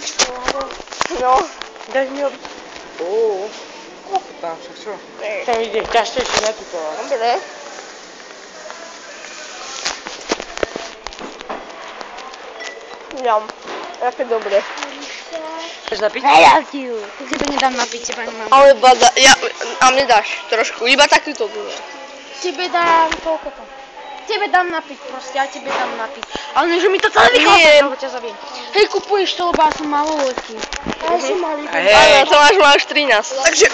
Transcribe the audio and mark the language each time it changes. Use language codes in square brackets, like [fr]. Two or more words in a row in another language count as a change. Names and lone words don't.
[sk] No. Daj mi ho... Tam však čo? Tam ide ťažšie na túto. Dobre. Ňam. Aké dobre. Chceš napiť? [en] I love you. [sk] Tebe nedám napiť, teba nemám. Ale bada, a mne dáš trošku, iba takúto bude. Tebe dám, koľko to? Tebe dám napiť, proste, ja tebe dám napiť. Ale nie, že mi to celé vychádza, lebo ťa zabijem. Hej, kupuješ to, lebo ja som maloletý. Ja som malý. Áno, Tomáš má už 13.